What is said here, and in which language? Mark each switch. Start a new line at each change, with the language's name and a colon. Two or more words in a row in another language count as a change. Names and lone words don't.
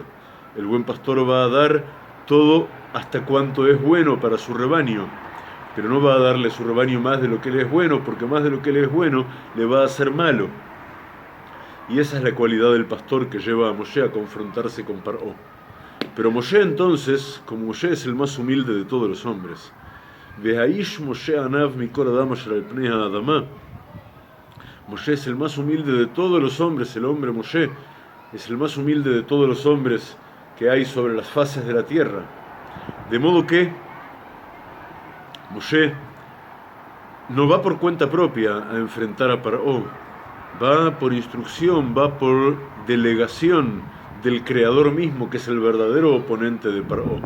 Spanish: El buen pastor va a dar todo hasta cuanto es bueno para su rebaño, pero no va a darle a su rebaño más de lo que le es bueno, porque más de lo que le es bueno le va a hacer malo. Y esa es la cualidad del pastor que lleva a Moshe a confrontarse con Paró. Pero Moshe entonces, como Moshe es el más humilde de todos los hombres,
Hebrew: והאיש משה עניו מכל האדם אשר על פני האדמה,
Spanish: Moshe es el más humilde de todos los hombres, el hombre Moshe es el más humilde de todos los hombres que hay sobre las faces de la tierra. De modo que Moshe no va por cuenta propia a enfrentar a Paró, va por instrucción, va por delegación del Creador mismo, que es el verdadero oponente de Paró.